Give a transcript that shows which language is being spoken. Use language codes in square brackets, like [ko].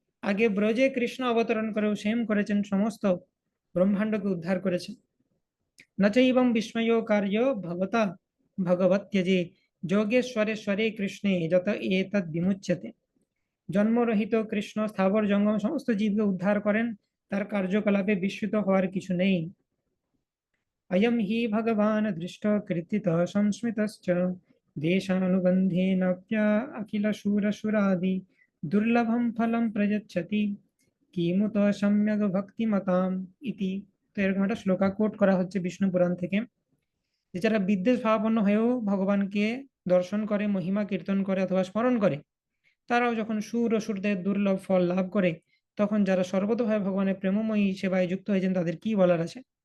[bn] আগে ব্রজে কৃষ্ণ অবতরণ করেও সেম করেছেন, সমস্ত ব্রহ্মাণ্ডকে উদ্ধার করেছেন। [sa] নচৈবং বিস্ময় কার্য ভগতা ভগবত্যজে, যোগেশ্বরেশ্বরে কৃষ্ণে যত এতদ বিমুচ্যতে। [bn] জন্মরহিত কৃষ্ণ স্থাবর জঙ্গম সমস্ত জীবকে উদ্ধার করেন, তার কার্যকলাপে বিস্মিত হওয়ার কিছু নেই। [sa] अयं हि भगवान् दृष्ट कृत्तितः संस्मृतश्च, देशानुबन्धेनाप्य अखिलशूरशुरादि दुर्लभं फलं प्रयच्छति, কিমুত সম্যক ভক্তিমতাম ইতি। [bn] তো এরকম একটা শ্লোকা কোট করা হচ্ছে বিষ্ণু পুরাণ থেকে, যে যারা বিদ্বেষ ভাবাপন্ন হয়েও ভগবানকে দর্শন করে, মহিমা কীর্তন করে অথবা স্মরণ করে, তারাও যখন সুর অসুরদের দুর্লভ ফল লাভ করে, তখন যারা সর্বতভাবে ভগবানের প্রেমময়ী সেবায় যুক্ত হয়েছেন তাদের কি বলার আছে।